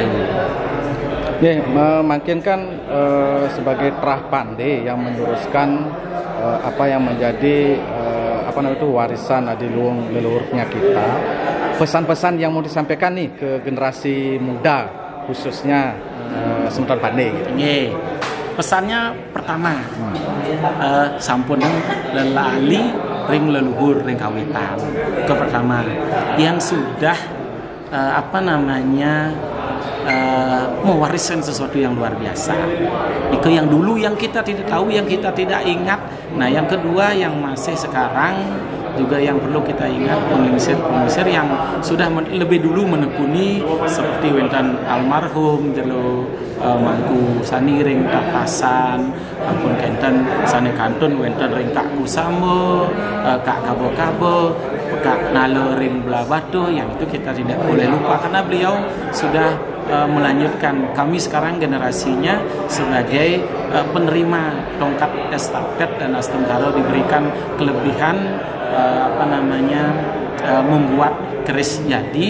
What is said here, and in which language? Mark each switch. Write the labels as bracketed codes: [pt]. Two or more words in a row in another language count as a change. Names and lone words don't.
[id] Ya, memakinkan sebagai terah pandai yang meneruskan apa yang menjadi warisan adiluhung leluhurnya kita. Pesan-pesan yang mau disampaikan nih ke generasi muda khususnya semeton pandai. Gitu. Pesannya pertama, [ban] sampun lelali ring leluhur ring kawitan. [id] Itu pertama, yang sudah mewariskan sesuatu yang luar biasa. Itu yang dulu yang kita tidak tahu, yang kita tidak ingat. Nah, yang kedua yang masih sekarang juga yang perlu kita ingat, penglingsir yang sudah lebih dulu menekuni seperti [ban] wenten almarhum jelo mangku sani ring tatasan, ampun kenten sani kantun wenten ring kak kusamo, kak kabo-kabo, kak nalo ring blabatu, [id] yang itu kita tidak boleh lupa karena beliau sudah melanjutkan. Kami sekarang generasinya sebagai penerima tongkat estafet dan astengkaro diberikan kelebihan membuat keris jadi.